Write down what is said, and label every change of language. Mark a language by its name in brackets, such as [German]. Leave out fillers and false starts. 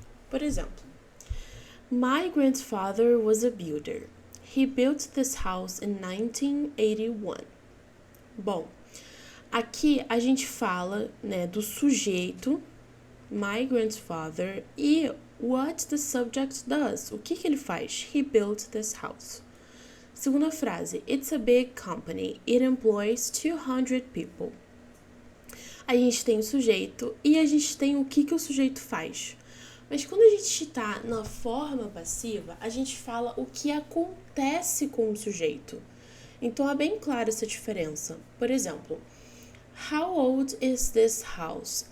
[Portuguese] Por exemplo, [English] My grandfather was a builder. He built this house in 1981. [Portuguese] Bom, aqui a gente fala, do sujeito, my grandfather, e [English] what the subject does. [Portuguese] O que ele faz? [English] He built this house. [Portuguese] Segunda frase, [English] it's a big company. It employs 200 people. [Portuguese] A gente tem o sujeito e a gente tem o que o sujeito faz. Mas quando a gente está na forma passiva, a gente fala o que acontece com o sujeito. Então é bem clara essa diferença. Por exemplo, [English] How old is this house?